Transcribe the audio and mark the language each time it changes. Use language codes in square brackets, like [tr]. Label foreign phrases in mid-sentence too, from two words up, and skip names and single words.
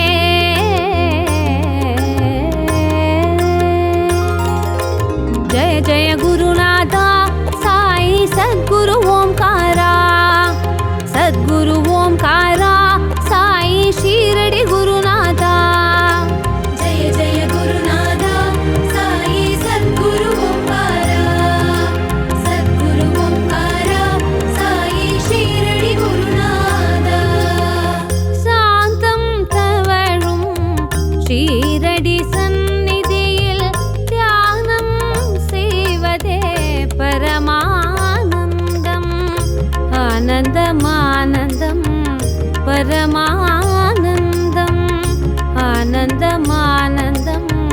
[sa] जय जय गुरुनाथा साई सद्गुरु ओंकारा सद्गुरु ओंकारा साई शिरडी गुरुनाथा जय जय गुरुनाथा साई सद्गुरु ओंकारा साई शिरडी गुरुनाथा [ta] சாந்தம் தவழும் ஷீரடி சந்நிதியில் தியானம் செய்வதே பரமானந்தம் ஆனந்தம் ஆனந்தம் பரமானந்தம் ஆனந்தம் ஆனந்தம்